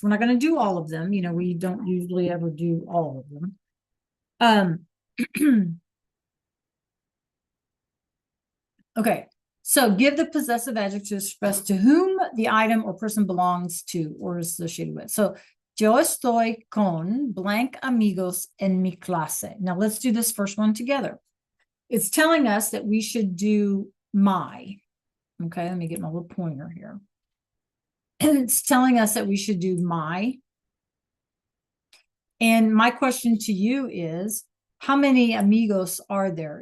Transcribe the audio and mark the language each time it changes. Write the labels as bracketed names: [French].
[English] We're not going to do all of them. You know, we don't usually ever do all of them. Okay, so give the possessive adjective to express to whom the item or person belongs to or is associated with. [Spanish] So, yo estoy con blank amigos en mi clase. [English] Now, let's do this first one together. It's telling us that we should do my. Okay, let me get my little pointer here. And it's telling us that we should do my. And my question to you is, how many amigos are there?